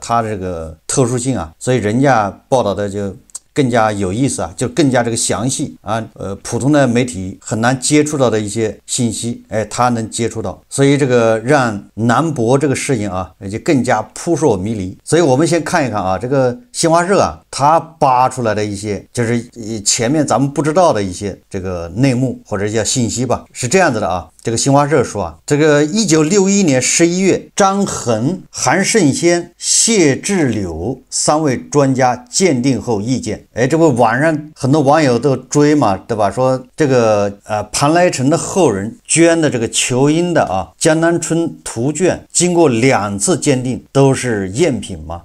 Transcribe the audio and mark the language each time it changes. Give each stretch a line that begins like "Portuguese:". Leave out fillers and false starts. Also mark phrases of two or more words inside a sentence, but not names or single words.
Chinese: 它这个特殊性所以人家報道的就更加有意思就更加这個詳細普通的媒體很難接觸到的一些信息，他能接觸到，所以這個讓南博這個事情就更加撲朔迷離。所以我們先看一看這個新華社他扒出來的一些就是前面咱們不知道的一些這個內幕或者叫信息吧，是這樣子的這個新華社說這個1961年11月，張衡、韓勝先、謝志柳3位專家鑑定後意見，這不網上很多網友都追嘛，對吧？說這個龐來成的後人捐的這個裘英的江南春圖卷，經過2次鑑定都是贗品嘛。